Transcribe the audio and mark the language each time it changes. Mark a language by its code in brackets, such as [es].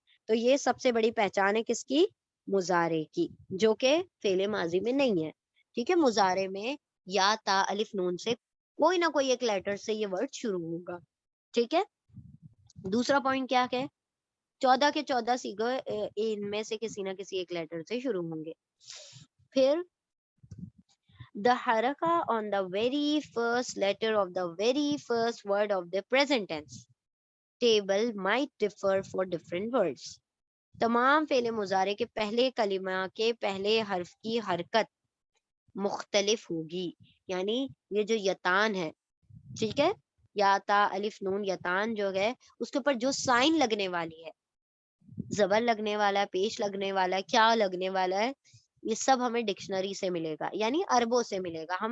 [ur] تو یہ سب سے بڑی پہچان ہے کس کی؟ مضارع کی، جو کہ فعل ماضی میں نہیں ہے. ٹھیک ہے، مضارع میں یا تا الف نون سے کوئی نہ کوئی ایک لیٹر سے یہ ورڈ شروع ہوگا. ٹھیک ہے. دوسرا پوائنٹ کیا ہے؟ 14 کے 14 صیغے ان میں سے کسی نہ کسی ایک لیٹر سے شروع ہوں گے. [en] پھر the haraka on the very first letter of the very first word of the present tense table might differ for different words. [ur] تمام فعل مضارع کے پہلے کلمہ کے پہلے حرف کی حرکت مختلف ہوگی. یعنی یہ جو یتان ہے، ٹھیک ہے، یا تا الف نون یتان جو ہے، اس کے اوپر جو سائن لگنے والی ہے، زبر لگنے والا ہے، پیش لگنے والا ہے، کیا لگنے والا ہے، یہ سب ہمیں ڈکشنری سے ملے گا، یعنی عربوں سے ملے گا.